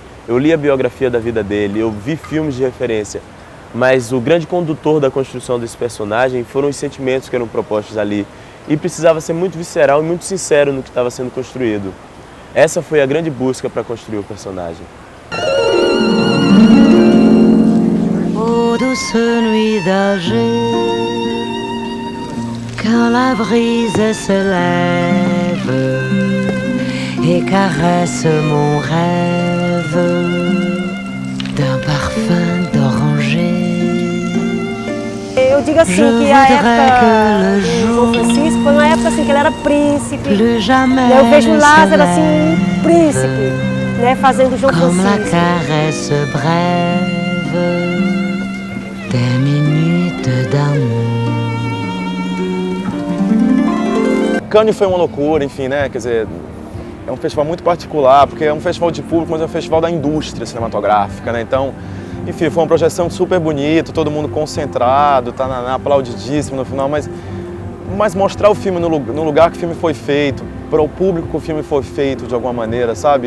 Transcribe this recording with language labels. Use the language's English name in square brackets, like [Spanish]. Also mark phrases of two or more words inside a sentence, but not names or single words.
[Portuguese] Eu li a biografia da vida dele, eu vi filmes de referência, mas o grande condutor da construção desse personagem foram os sentimentos que eram propostos ali. E precisava ser muito visceral e muito sincero no que estava sendo construído. Essa foi a grande busca para construir o personagem. [French] Oh, douce nuit d'Alger, quand la brise se lève et caresse mon rêve d'un parfum d'oranger. [Portuguese] Eu digo assim que a época do João Francisco foi uma época assim que ele era príncipe. Eu vejo Lázaro assim, príncipe, né, fazendo João Francisco. [French] Comme la [Portuguese] Francisco. [French] caresse brève des minutes d'amour. [Portuguese] Cannes foi uma loucura, enfim, né? Quer dizer, é um festival muito particular, porque é um festival de público, mas é um festival da indústria cinematográfica, né? Então, enfim, foi uma projeção super bonita, todo mundo concentrado, tá aplaudidíssimo no final, mas mostrar o filme no lugar que o filme foi feito, para o público que o filme foi feito de alguma maneira, sabe?